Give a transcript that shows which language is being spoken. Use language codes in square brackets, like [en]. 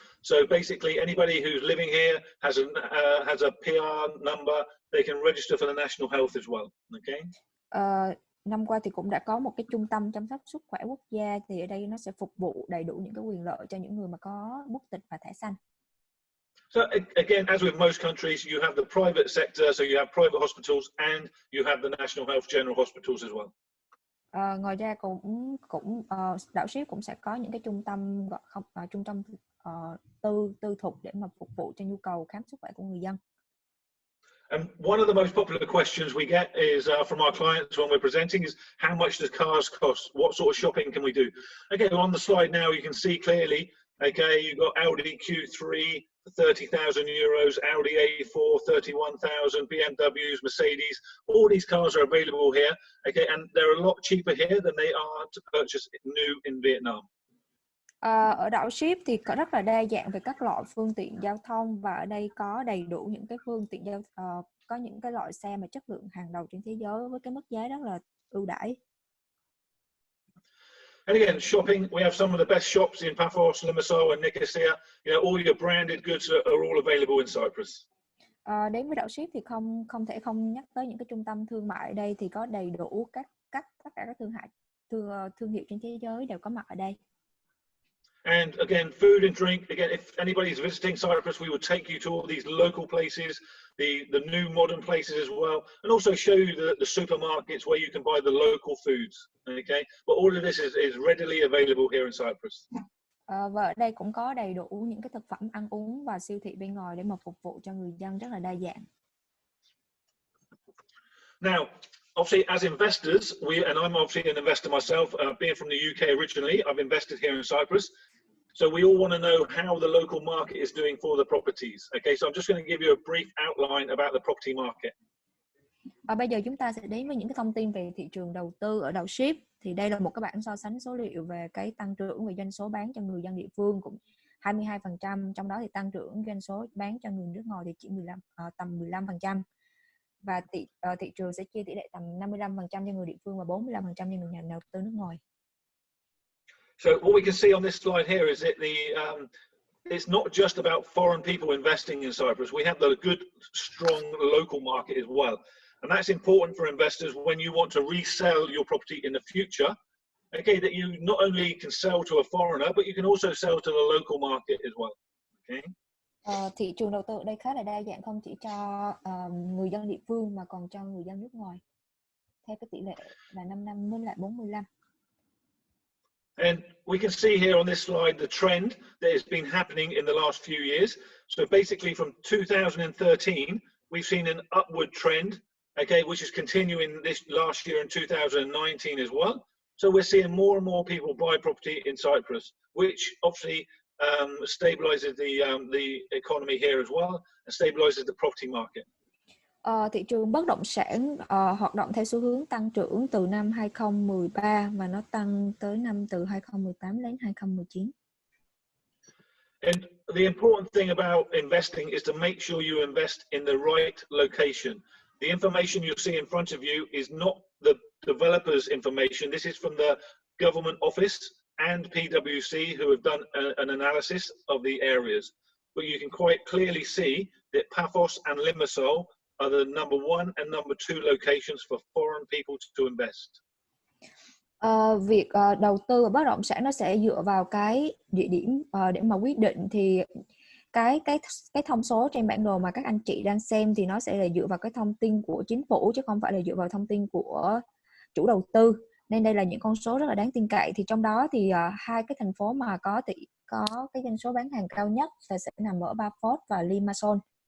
[en] So basically anybody who's living here has a PR number, they can register for the national health as well. Okay. [vi] Năm qua thì cũng đã có một cái trung tâm chăm sóc sức khỏe quốc gia thì ở đây nó sẽ phục vụ đầy đủ những cái quyền lợi cho những người mà có quốc tịch và thẻ xanh. [en] So again, as with most countries, you have the private sector, so you have private hospitals and you have the national health general hospitals as well. [vi] Ngoài ra cũng đảo Síp cũng sẽ có những cái trung tâm tư thục để mà phục vụ cho nhu cầu khám sức khỏe của người dân. [en] And one of the most popular questions we get is from our clients when we're presenting is how much does cars cost? What sort of shopping can we do? Okay, on the slide now you can see clearly. Okay, you've got Audi Q3 for 30,000 euros, Audi A4 31,000, BMWs, Mercedes. All these cars are available here. Okay, and they're a lot cheaper here than they are to purchase new in Vietnam. [vi] Ở đảo Síp thì có rất là đa dạng về các loại phương tiện giao thông và ở đây có đầy đủ những cái phương tiện có những cái loại xe mà chất lượng hàng đầu trên thế giới với cái mức giá rất là ưu đãi. [en] And again, shopping, we have some of the best shops in Paphos, Limassol and Nicosia. All your branded goods are all available in Cyprus. [vi] Đến với đảo Síp thì không thể không nhắc tới những cái trung tâm thương mại ở đây thì có đầy đủ tất cả các thương hiệu trên thế giới đều có mặt ở đây. [en] And again, food and drink. Again, if anybody's visiting Cyprus, we would take you to all these local places, the new modern places as well, and also show you the supermarkets where you can buy the local foods. Okay, but all of this is readily available here in Cyprus. [vi] Và ở đây cũng có đầy đủ những cái thực phẩm ăn uống và siêu thị bên ngoài để mà phục vụ cho người dân rất là đa dạng. [en] Now, obviously, as investors, and I'm obviously an investor myself, being from the UK originally, I've invested here in Cyprus. So we all want to know how the local market is doing for the properties. Okay, so I'm just going to give you a brief outline about the property market. [vi] Bây giờ chúng ta sẽ đến với những cái thông tin về thị trường đầu tư ở đảo Síp. Thì đây là một cái bảng so sánh số liệu về cái tăng trưởng về doanh số bán cho người dân địa phương cũng 22%, trong đó thì tăng trưởng doanh số bán cho người nước ngoài thì chỉ tầm 15%. Và thị trường sẽ chia tỷ lệ tầm 55% cho người địa phương và 45% cho người nhà đầu tư nước ngoài. [en] So what we can see on this slide here is that it's not just about foreign people investing in Cyprus. We have the good, strong local market as well. And that's important for investors when you want to resell your property in the future. Okay, that you not only can sell to a foreigner, but you can also sell to the local market as well. Okay. [vi] Thị trường đầu tư ở đây khá là đa dạng, không chỉ cho người dân địa phương mà còn cho người dân nước ngoài. Theo cái tỷ lệ là 55 với lại 45. [en] And we can see here on this slide the trend that has been happening in the last few years. So basically from 2013, we've seen an upward trend, okay, which is continuing this last year in 2019 as well. So we're seeing more and more people buy property in Cyprus, which obviously stabilizes the economy here as well and stabilizes the property market. [vi] Thị trường bất động sản hoạt động theo xu hướng tăng trưởng từ năm 2013 và nó tăng tới năm từ 2018 đến 2019. [en] And the important thing about investing is to make sure you invest in the right location. The information you see in front of you is not the developer's information. This is from the government office and PwC, who have done an analysis of the areas. But you can quite clearly see that Paphos and Limassol are the number 1 and number 2 locations for foreign people to invest. [vi] Việc đầu tư vào bất động sản nó sẽ dựa vào cái địa điểm để mà quyết định. Thì cái thông số trên bản đồ mà các anh chị đang xem thì nó sẽ là dựa vào cái thông tin của chính phủ chứ không phải là dựa vào thông tin của chủ đầu tư. Nên đây là những con số rất là đáng tin cậy. Thì trong đó thì hai cái thành phố mà có cái doanh số bán hàng cao nhất là sẽ nằm ở Paphos và Limassol.